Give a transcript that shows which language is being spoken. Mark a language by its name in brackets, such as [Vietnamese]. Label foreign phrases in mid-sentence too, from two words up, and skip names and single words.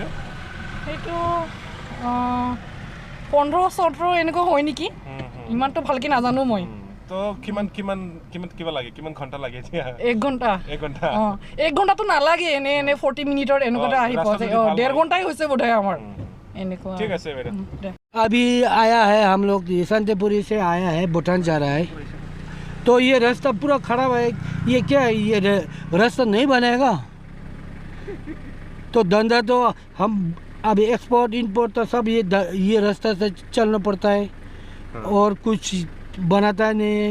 [Assamese] সেইটো 15-17 এনেকুৱা হয় নেকি, ইমানটো ভালকে নাজানো মই। তো কিমান কিবা লাগে, কিমান ঘণ্টা লাগে এতিয়া? 1 ঘণ্টা। 1 ঘণ্টা? 1 ঘণ্টাটো নালাগে, এনে 40 মিনিটৰ এনেকুৱা আহি পোৱা যায়। 1.5 ঘণ্টাই হৈছে বোধহয় আমাৰ এনেকুৱা। ঠিক আছে বাইদেউ। [Hindi] अभी आया है, हम लोग शांतिपुरी से आया है, भूटान जा रहा है। तो ये रास्ता पूरा खराब है, ये क्या है, ये रास्ता नहीं बनेगा। तो धंधा तो हम अभी [English] export import [Hindi] तो सब ये रास्ता से चलना पड़ता है, और कुछ बनाता नहीं है।